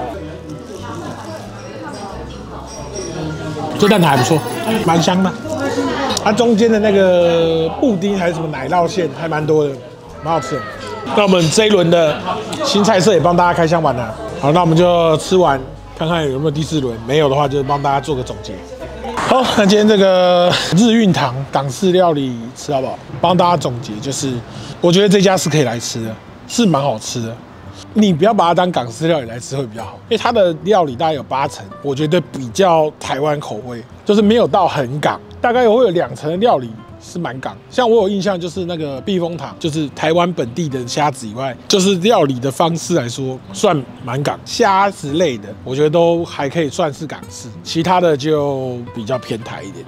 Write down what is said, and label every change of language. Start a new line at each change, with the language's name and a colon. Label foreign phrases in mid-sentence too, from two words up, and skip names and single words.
Chinese: 這蛋撻還不錯，蠻香的。它中間的那個布丁還是什麼奶酪餡，還蠻多的，蠻好吃的。那我們這一輪的新菜色也幫大家開箱完了。好，那我們就吃完，看看有沒有第4輪。沒有的話，就幫大家做個總結。好，那今天這個日運堂港式料理吃到飽，幫大家總結就是，我覺得這家是可以來吃的，是蠻好吃的。你不要把它當港式料理來吃會比較好，因為它的料理大概有8成，我覺得比較台灣口味，就是沒有到很港，大概會有2成的料理是蠻港。像我有印象就是那個避風塘，就是台灣本地的蝦子以外，就是料理的方式來說算蠻港，蝦子類的我覺得都還可以算是港式，其他的就比較偏台一點。